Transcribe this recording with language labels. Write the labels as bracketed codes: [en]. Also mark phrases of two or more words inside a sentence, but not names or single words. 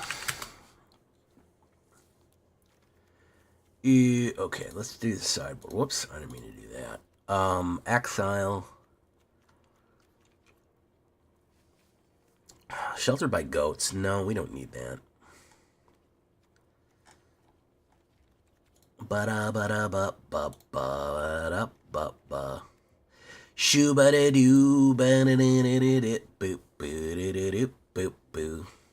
[en] Okay, let's do the sideboard. Whoops, I didn't mean to do that. Exile. Sheltered by goats. No, we don't need that. Ba-da-ba-da-ba-ba-ba-da-ba-ba. Shoo-ba-da-doo, ba-da-da-da-da-da, boop, boo-da-da-da-doop, boop, boo.